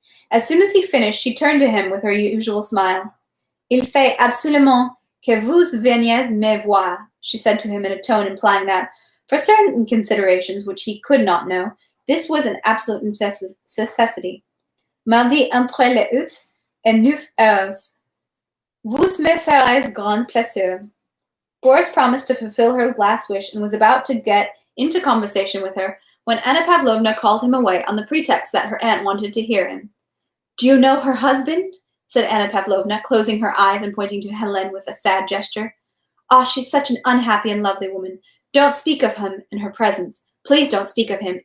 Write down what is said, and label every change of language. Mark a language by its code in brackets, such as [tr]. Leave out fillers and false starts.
[en] As soon as he finished, she turned to him with her usual smile. [fr] Il fait absolument que vous veniez me voir, [en] she said to him in a tone implying that, for certain considerations which he could not know, this was an absolute necessity. [fr] Mardi entre les 8 et 9 heures. Vous me ferez grand plaisir. [en] Boris promised to fulfill her last wish and was about to get into conversation with her when Anna Pavlovna called him away on the pretext that her aunt wanted to hear him. Do you know her husband? Said Anna Pavlovna, closing her eyes and pointing to Hélène with a sad gesture. Ah, she's such an unhappy and lovely woman. Don't speak of him in her presence. Please don't speak of him.